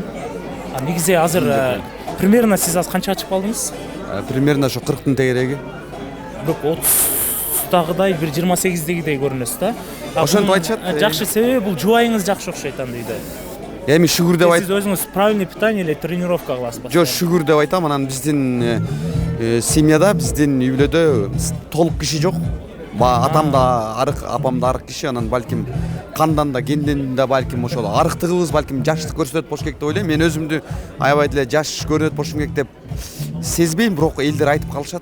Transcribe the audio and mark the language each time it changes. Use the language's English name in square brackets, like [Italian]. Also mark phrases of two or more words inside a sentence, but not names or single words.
[Kyrgyz] Негизи азыр примерно сиз азыр канча ачып калдыңыз? Примерно ошо 40-тын тегереги. Бирок 30-дагыдай, бир 28-дегидей көрүнөсүз да. Ошентип айтышат. Жакшы, себеби бул жубайыңыз жакшы окшойт анда үйдө. Эми шүгүр деп Сиз өзүңүз [Russian] правильный питание [Kyrgyz] или тренировка кыласызбы? Жок, шүгүр деп айтам. Анан биздин семьяда, биздин үй бүлөдө толук киши жок. Атам да арык, апам да арык киши, анан балким кандан да генден да балким ошол арыктыгыбыз балким жаштык көрсөтөт болуш керек деп ойлойм. Мен өзүмдү аябай деле жаш көрүнөт болушум керек деп сезбейм, бирок элдер айтып калышат.